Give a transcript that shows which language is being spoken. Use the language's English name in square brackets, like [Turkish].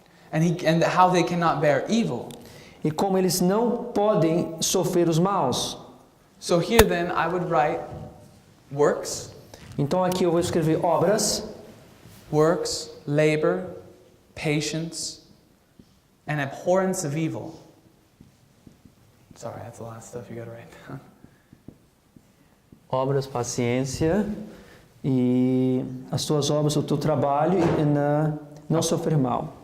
[English] And how they cannot bear evil. [Portuguese] e como eles não podem sofrer os maus. [English] So here then I would write works, [Portuguese] Então aqui eu vou escrever obras, [English] labor, patience, and abhorrence of evil. Sorry, that's a lot of stuff you gotta write down. [Portuguese] obras, paciência e as tuas obras, o teu trabalho e não sofrer mal.